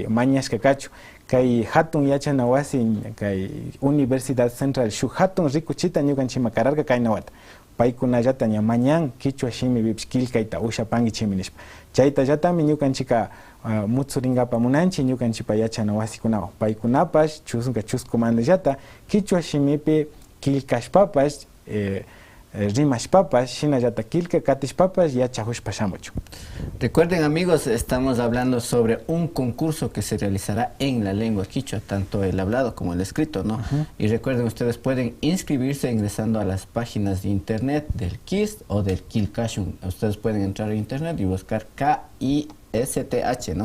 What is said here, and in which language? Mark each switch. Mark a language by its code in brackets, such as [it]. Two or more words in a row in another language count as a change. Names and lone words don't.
[qu] mañashka kachu kay hatun yachana wasi kay Universidad Central shuk hatun rikuchita ñukanchima kararka kaynawata paykunallata ña mañan Quichua shimipipish kilkayta ushapankichimi nishpa chaytallatami ñukanchika mutsurinkapa munanchik ñukanchipa yachana wasikunawan paykunapash chuskumandallata Quichua shimipi kilkashpapash rimashpapash shinallata kilka katishpapash yachahushpa shamuchu. [es] Recuerden amigos, estamos hablando sobre un concurso que se realizará en la lengua quichua, tanto el hablado como el escrito, ¿no? Y recuerden, ustedes pueden inscribirse ingresando a las páginas de internet del KIST o del Kilkashun. Ustedes pueden entrar a internet y buscar KISTH, ¿no?